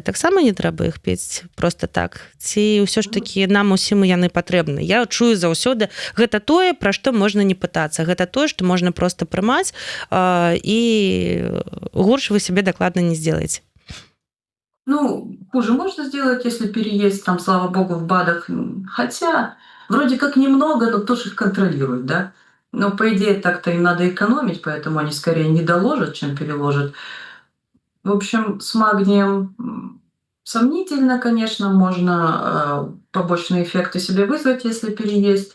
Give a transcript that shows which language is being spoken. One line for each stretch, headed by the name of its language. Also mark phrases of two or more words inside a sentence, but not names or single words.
Belarusian: Таксама не трэба іх піць
Russian: просто так.
Belarusian: Ці ўсё ж такі нам усім яны патрэбны. Я чую заўсёды, гэта тое, пра што можна не пытацца. Гэта тое, што можна проста прымаць і горш вы сябе дакладна не сделаеце.
Russian: Ну, хуже можно сделать, если переесть, там, слава богу, в БАДах. Хотя, вроде как немного, но кто же их контролирует, да? Но, по идее, так-то им надо экономить, поэтому они скорее не доложат, чем переложат. В общем, с магнием сомнительно, конечно, можно побочные эффекты себе вызвать, если переесть.